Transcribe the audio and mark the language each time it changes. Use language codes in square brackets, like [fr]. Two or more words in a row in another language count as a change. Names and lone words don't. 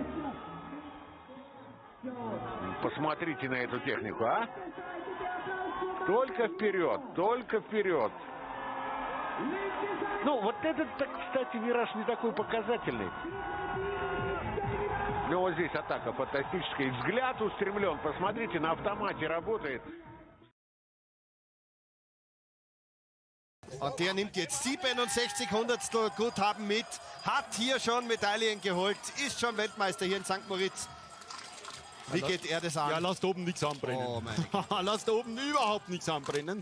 [ru] Посмотрите на эту технику, а? Только вперед, только вперед. Ну, вот этот, кстати, вираж не такой показательный. Но вот здесь атака фантастическая. И взгляд устремлен. Посмотрите, на автомате работает. [de] Und der nimmt jetzt 67 Hundertstel Guthaben mit, hat hier schon Medaillen geholt, ist schon Weltmeister hier in St. Moritz. Wie geht er das an? Ja, lasst oben nichts anbrennen. Oh mein lasst oben überhaupt nichts anbrennen.